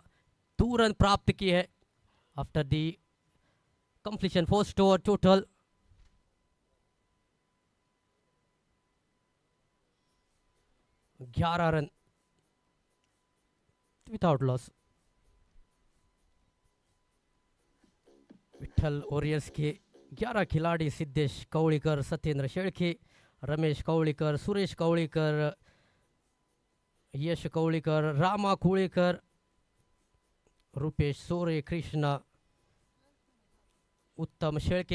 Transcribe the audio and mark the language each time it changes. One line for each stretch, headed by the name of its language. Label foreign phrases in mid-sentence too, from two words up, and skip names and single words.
English: 2
Hindi: रन प्राप्त किए हैं
English: after the completion, first over total 11 run without loss.
Hindi: विठल वॉरियर्स के 11 खिलाड़ी, सिद्धेश कवळीकर, सत्येंद्र शेळके, रमेश कवळीकर, सुरेश कवळीकर, यश कवळीकर, रामा कुळेकर, रुपेश सोरे, कृष्णा, उत्तम शेळके।